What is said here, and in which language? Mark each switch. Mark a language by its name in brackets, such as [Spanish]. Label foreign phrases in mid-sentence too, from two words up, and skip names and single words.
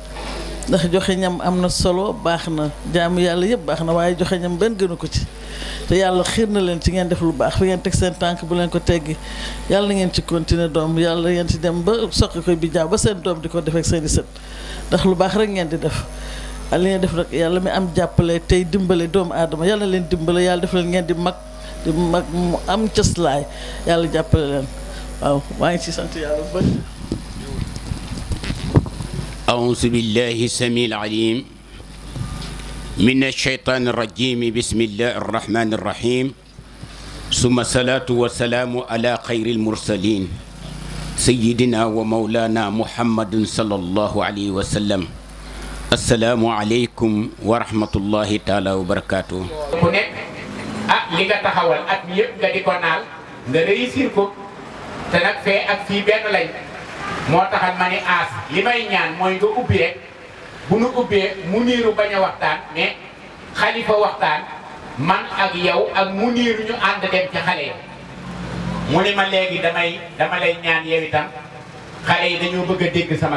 [Wolof] ndax joxe ñam am na solo baax na jaamu yàlla yëpp baax na waaye joxe ñam benn gënu ko ci te yàlla xiir na leen ci ngeen def lu baax fi ngeen teg seen tànk bu leen ko teggi yàlla na ngeen ci continuer doom yàlla ngeen ci dem ba soqi koy bi jaaw ba seen doom di ko def ak seen i sët ndax lu baax rek ngeen di def li ngeen def nag yàlla mi am jàppale tey dimbale doomu aadama yàlla na leen dimbale yàlla def leen ngeen di mag mu am cëslaay yàlla jàppale leen waaw maa ngi ci sant yàlla bu bëri. [Arabic] أعوذ بالله السميع العليم من الشيطان الرجيم بسم الله الرحمن الرحيم ثم الصلاة والسلام على خير المرسلين سيدنا ومولانا محمد صلى الله عليه وسلم السلام عليكم ورحمة الله تعالى وبركاته. [Wolof] ku nekk li nga taxawal at mi yëpp nga di ko naal nga réussir ko te nag fee ak fii benn lañ. moo taxal ma ni aas li may ñaan mooy nga ubbi rek bu nu ubbee mu niiru bañ a waxtaan mais xalifa waxtaan man ak yow ak mu niiru ñu ànd dem ci xale yi mu ni ma léegi dama lay ñaan yow itam xale yi dañoo bëgg a dégg sama